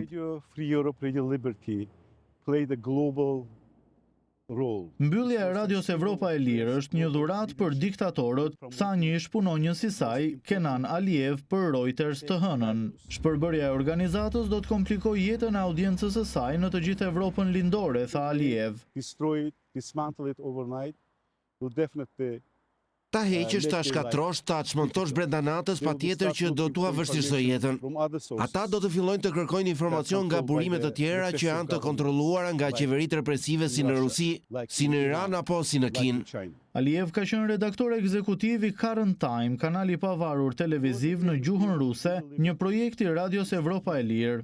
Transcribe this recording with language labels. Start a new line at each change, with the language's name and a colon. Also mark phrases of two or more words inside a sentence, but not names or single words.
English: Radio Free Europe, Radio Liberty played a global role.
Albanian: Mbyllja e Radios Evropa e Lirë është një dhuratë për diktatorët, tha një ish punonjës i saj, Kenan Aliyev për Reuters të hënën. Shpërbërja e organizatës do të komplikojë jetën e audiencës së saj në të gjithë Evropën lindore, tha Aliyev.
English: Dismantle it overnight will definitely
Albanian: Ta heqësh, ta shkatrosh, ta çmontosh brenda natës, patjetër që do t'ua vështirësoj jetën. Ata do të fillojnë të kërkojnë informacion nga burime të tjera që janë të kontrolluara nga qeveritë represive si në Rusi, si në Iran apo si në Kinë. Aliyev ka qenë redaktor ekzekutiv i Current Time, kanali pavarur televiziv në gjuhën ruse, një projekt i Radios Evropa e Lirë.